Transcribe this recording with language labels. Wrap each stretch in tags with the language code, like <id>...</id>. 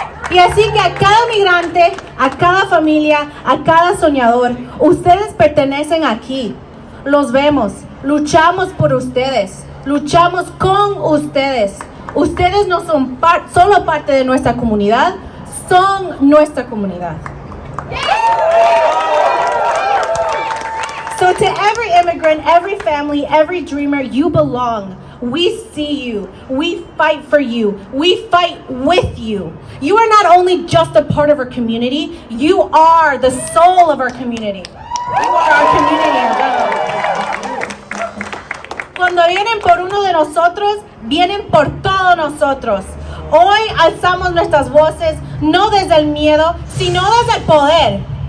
<es>Y así que a cada migrante, a cada familia, a cada soñador, ustedes pertenecen aquí. Los vemos, luchamos por ustedes, luchamos con ustedes. Ustedes no son solo parte de nuestra comunidad, son nuestra comunidad.</es> <en>So to every immigrant, every family, every dreamer, you belong. We see you. We fight for you. We fight with you. You are not only just a part of our community, you are the soul of our community. You are our community.</en> <es>Cuando vienen por uno de nosotros, vienen por todos nosotros. Hoy alzamos nuestras voces, no desde el miedo, sino desde el poder.</es>